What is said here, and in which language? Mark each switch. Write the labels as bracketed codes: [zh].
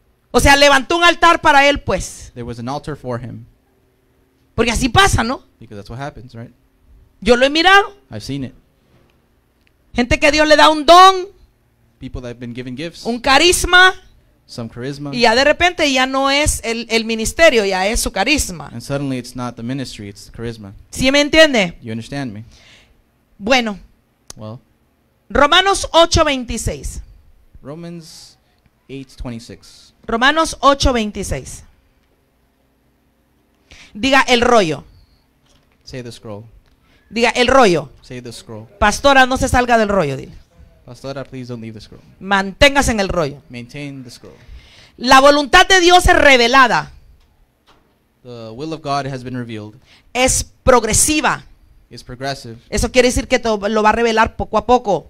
[es] O sea, levantó un altar para él, pues. [en] There was an altar for him, [es] Porque así pasa, ¿no? [en] because that's what happens, right? [es] Yo lo he mirado. [en] I've seen it. [es] Gente que Dios le da un don, [en] People that have been given gifts, [es] un carisma, [en] some charisma, [es] y ya de repente ya no es el ministerio, ya es su carisma. [en] and suddenly it's not the ministry, it's the charisma. [es] ¿Sí me entiende? [en] You understand me? [es] Bueno, [en] Well, [es] Romanos 8:26. [en] Romans 8:26. [es] Romanos 8:26. Diga el rollo. [en] Say the scroll. [es] Diga el rollo. [en] Say the scroll. [es] Pastora, no se salga del rollo, dile. [en] Pastora, please don't leave the scroll. [es] Manténgase en el rollo. [en] Maintain the scroll. [es] La voluntad de Dios es revelada, [en] The will of God has been revealed. [es] es progresiva. [en] It's progressive. [es] Eso quiere decir que lo va a revelar poco a poco.